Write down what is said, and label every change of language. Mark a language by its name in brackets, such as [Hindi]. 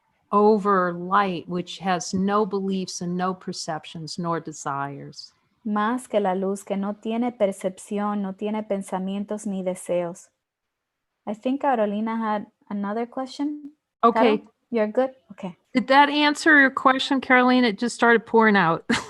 [English] Over light, which has no beliefs and no perceptions nor desires. [Spanish] Más que la luz que no tiene percepción, no tiene pensamientos ni deseos. [English] I think Carolina had another question. Okay. Carol, you're good? Okay. Did that answer your question, Carolina? It just started pouring out.